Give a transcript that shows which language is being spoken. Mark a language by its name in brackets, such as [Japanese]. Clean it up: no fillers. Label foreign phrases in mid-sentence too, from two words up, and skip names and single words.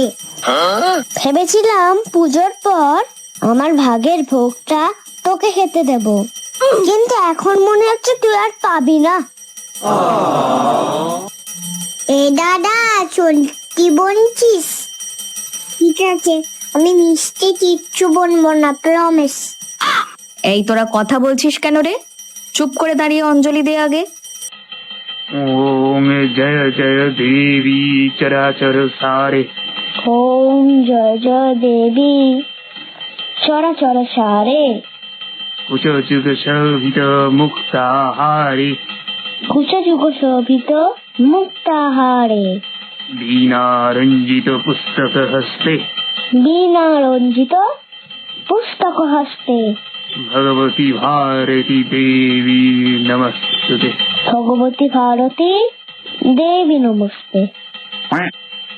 [Bangla] ভেবেছিলাম পুজোর পর আমার ভাগের ভোগটা তোকে খেতে দেব, কিন্তু এখন মনে হচ্ছে তুই আর পাবি না। এ দাদা, কি বলছিস? ঠিক আছে, আমি মিষ্টি কিচ্ছু বলবো না, প্রমিস। এই তোরা কথা বলছিস কেন রে? চুপ করে দাঁড়িয়ে অঞ্জলি দে আগে। [Sanskrit] ओम जय जय देवी चराचर सारे। ওম জয় জয় দেবী চরাচর সারে। कुचजुग शोभित मुक्ताहारे। কুচযুগ শোভিত মুক্তাহারে। वीणा रंजित पुस्तक हस्ते। বীণা রঞ্জিত পুস্তক হস্তে। भगवती भारती देवी नमस्तुते। ভগবতী ভারতী দেবী নমস্তে।